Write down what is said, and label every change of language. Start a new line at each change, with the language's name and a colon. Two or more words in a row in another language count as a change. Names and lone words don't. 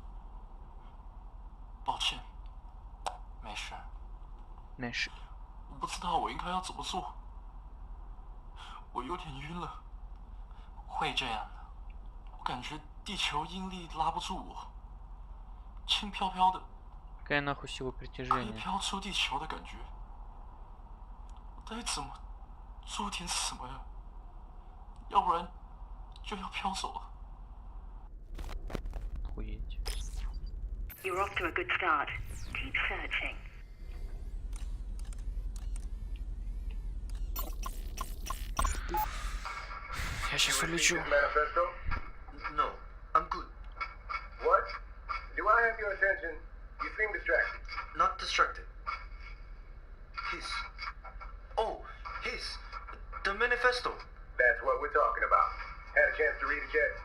Chinese: 抱歉，没事。没事。我不知道我应该要怎么做。我有点晕了。会这样的。我感觉地球引力拉不住我，轻飘飘的。
Russian: Какая нахуй сила
Chinese: 可以
Russian: притяжения?
Chinese: 飘出地球的感觉。我该怎么做点什么呀？要不然就要飘走了。
Russian: Охуеть.
English: You're off to a good start. Keep searching.
Russian: Я сейчас улечу.
English: Manifesto? No, I'm good. What? Do I have your attention? You seem distracted. Not distracted. His. Oh, his. The manifesto. That's what we're talking about. Had a chance to read it yet?